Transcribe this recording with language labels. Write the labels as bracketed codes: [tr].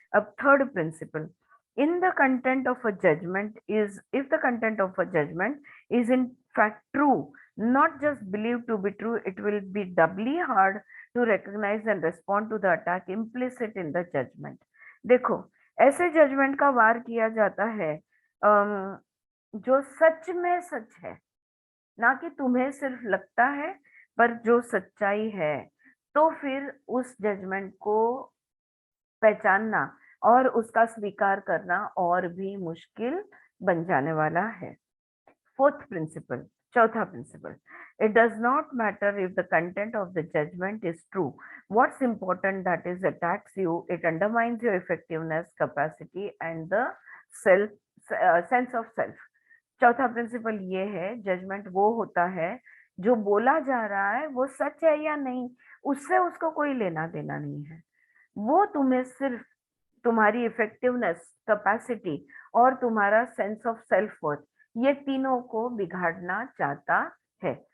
[en] अब third principle, in the content of a judgment is if the content of a judgment is in fact true, not just believed to be true, it will be doubly hard to recognize and respond to the attack implicit in the judgment. [hi] देखो, ऐसे judgement का वार किया जाता है जो सच में सच है, ना कि तुम्हें सिर्फ लगता है, पर जो सच्चाई है। तो फिर उस जजमेंट को पहचानना और उसका स्वीकार करना और भी मुश्किल बन जाने वाला है। [en] fourth principle, [hi] चौथा principal, [en] it does not matter if the content of the judgment is true. What's important that is attacks you, it undermines your effectiveness, capacity and the sense of self. [hi] चौथा principal ये है, judgement वो होता है जो बोला जा रहा है वो सच है या नहीं, उससे उसको कोई लेना देना नहीं है। वो तुम्हें सिर्फ तुम्हारी इफेक्टिवनेस, कैपेसिटी और तुम्हारा सेंस ऑफ सेल्फ वर्थ, ये तीनों को बिगाड़ना चाहता है।